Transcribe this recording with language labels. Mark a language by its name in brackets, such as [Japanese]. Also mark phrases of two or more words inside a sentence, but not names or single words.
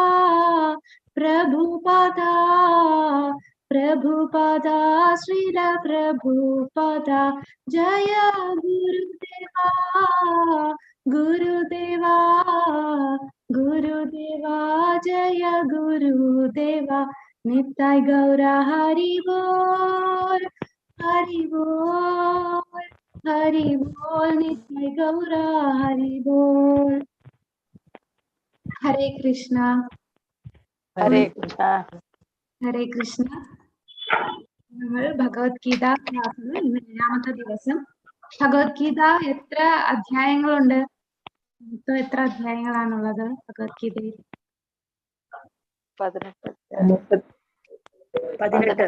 [Sanskrit] Srila Prabhupada, Jaya Gurudeva, Jaya Gurudeva, Nittai Gaura Hari Bol, Nittai Gaura Hari Bol. Hare Krishna. Hare Krishna. Hare Krishna. [Malayalam] നമ്മൾ ഭഗവത്ഗീത ക്ലാസ്സിൽ ഇന്ന് 7ാമത്തെ ദിവസം. ഭഗവത്ഗീത എത്ര അധ്യായങ്ങളുണ്ട്? മൊത്തം എത്ര അധ്യായങ്ങളാണുള്ളത് ഭഗവത്ഗീതയിൽ? 18